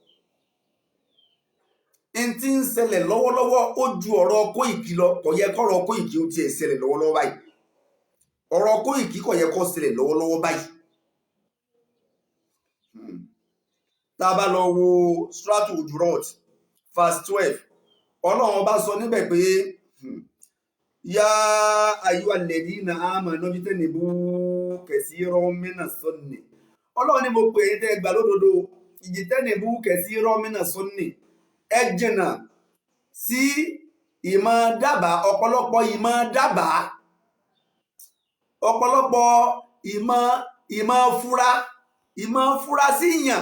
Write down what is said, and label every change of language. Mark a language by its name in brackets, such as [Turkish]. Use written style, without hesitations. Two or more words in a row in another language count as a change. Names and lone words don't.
[Yoruba] Ní tí ń ṣẹlẹ̀ lọ́wọ́lọ́wọ́ ó ju ọ̀rọ̀ Koiki lọ. Kò yẹ kọ́rọ̀ Koiki ó tiẹ̀ ṣẹlẹ̀ lọ́wọ́lọ́wọ́ báyìí. Ọ̀rọ̀ Koiki kò yẹ kó ṣẹlẹ̀ lọ́wọ́lọ́wọ́ báyìí. Tá a bá lọ wo Suratul Hujurat verse 12, Ọlọ́run bá sọ níbẹ̀ pé [Arabic] يا أيها الذين آمنوا اجتنبوا كثيرا من الظن. [Yoruba] Ọlọ́run ni mo pè é tẹ́ gbà lódodo, [Arabic] اجتنبوا كثيرا من الظن. [Yoruba] Ẹ jìnnà sí ìmọ̀ dábàá, ọ̀pọ̀lọpọ̀ ìmọ̀ fura sí yàn.